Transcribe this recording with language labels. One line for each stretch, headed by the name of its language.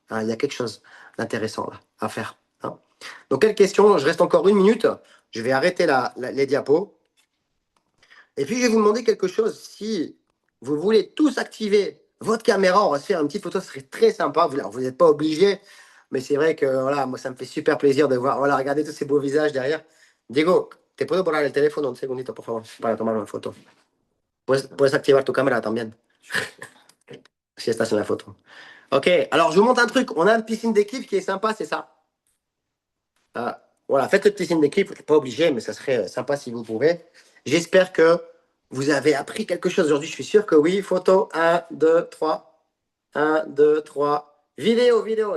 French: Hein, il y a quelque chose d'intéressant là à faire. Hein. Donc, quelle question? Je reste encore 1 minute. Je vais arrêter les diapos. Et puis, je vais vous demander quelque chose. Si vous voulez tous activer votre caméra, on va se faire une petite photo, ce serait très sympa. Vous n'êtes pas obligés, mais c'est vrai que voilà, moi, ça me fait super plaisir de voir. Voilà, regardez tous ces beaux visages derrière.
Spanish: Diego, ¿te puedo poner el teléfono un segundito, por favor, para tomar una foto? Puedes activar tu cámara también, si estás en la photo.
French: Ok, alors je vous montre un truc. On a une piscine d'équipe qui est sympa, c'est ça. Voilà, faites cette piscine d'équipe. Vous n'êtes pas obligé, mais ça serait sympa si vous pouvez. J'espère que vous avez appris quelque chose aujourd'hui. Je suis sûr que oui. Photo 1, 2, 3. 1, 2, 3. Vidéo.